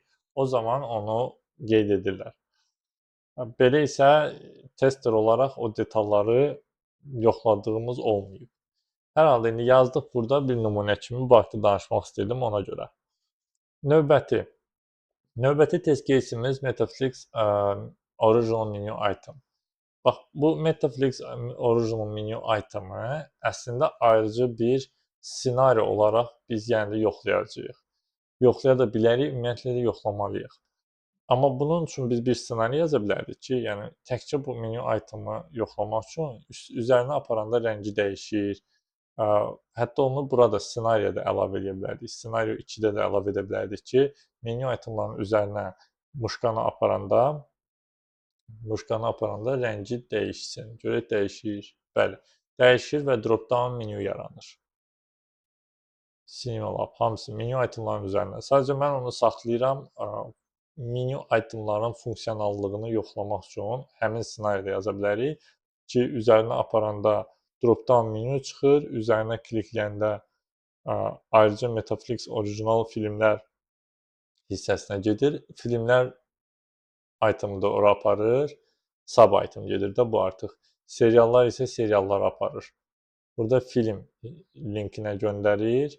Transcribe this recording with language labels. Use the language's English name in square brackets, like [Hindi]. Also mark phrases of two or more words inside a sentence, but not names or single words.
[Azerbaijani] O zaman onu qeyd edirlər. Belə isə tester olaraq o detalları yoxladığımız olmayıb. Hər halda indi yazdıq burada bir nümunə kimi bu haqda danışmaq istəyirdim ona görə. Növbəti [English] test case'imiz Metaflix original menu item. [Azerbaijani] Bax, bu [English] Metaflix original menu item'ı [Azerbaijani] əslində ayrıca bir ssenari olaraq biz yəni də yoxlayacağıq. Yoxlaya da bilərik, ümumiyyətlə də yoxlamalıyıq. Amma bunun üçün biz bir ssenari yaza bilərdik ki, yəni təkcə bu [English] menu item'ı [Azerbaijani] yoxlamaq üçün üzərinə aparanda rəngi dəyişir. Hətta onu burada ssenariyə də əlavə edə bilərdik. Ssenariyo 2-də də əlavə edə bilərdik ki, [English] menu itemların [Azerbaijani] üzərinə muşkanı aparanda rəngi dəyişsin. Görək dəyişir. Bəli, dəyişir və drop-down menü yaranır. Cinema hamısı [English] menu itemların [Azerbaijani] üzərinə. Sadəcə mən onu saxlayıram. [English] Menu itemların [Azerbaijani] funksionallığını yoxlamaq üçün həmin ssenaridə yaza bilərik ki, üzərinə aparanda drop-down menü çıxır, üzərinə klikləyəndə ayrıca Metaflix orijinal filmlər hissəsinə gedir. Filmlər itemı da ora aparır. [English] Sub item [Azerbaijani] gedir də bu artıq. Seriallar isə seriallara aparır. Burada film linkinə göndərir.